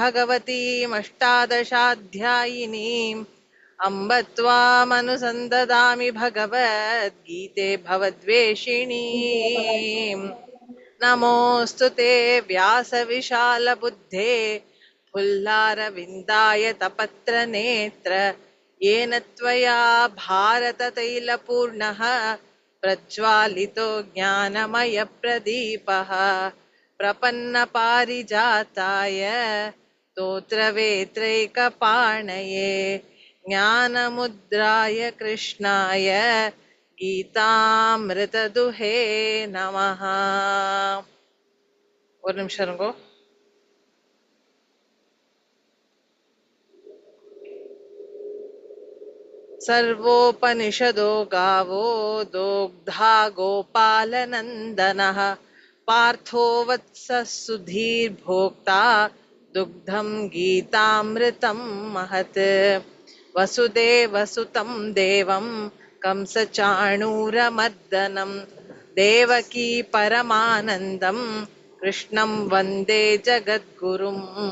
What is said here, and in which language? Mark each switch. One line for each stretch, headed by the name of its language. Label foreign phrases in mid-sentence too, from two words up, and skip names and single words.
Sanskrit: भगवतीमष्टादशाध्यायिनीम् अम्ब त्वामनुसन्ददामि भगवद्गीते भवद्वेषिणीम् नमोऽस्तु ते व्यासविशालबुद्धे फुल्लारविन्दाय तपत्रनेत्र येन त्वया भारततैलपूर्णः प्रज्वालितो ज्ञानमयप्रदीपः प्रपन्नपारिजाताय स्तोत्रवेत्रैकपाणये ज्ञानमुद्राय कृष्णाय गीतामृतदुहे नमः.
Tamil: ஒரு நிமிஷம் இருங்கோ.
Sanskrit: सर्वोपनिषदो गावो दोग्धा गोपालनन्दनः पार्थो वत्सः सुधीर्भोक्ता दुग्धं गीतामृतं महत् वसुदेवसुतं देवं कंसचाणूरमर्दनं देवकी परमानन्दं कृष्णं वन्दे जगद्गुरुम्.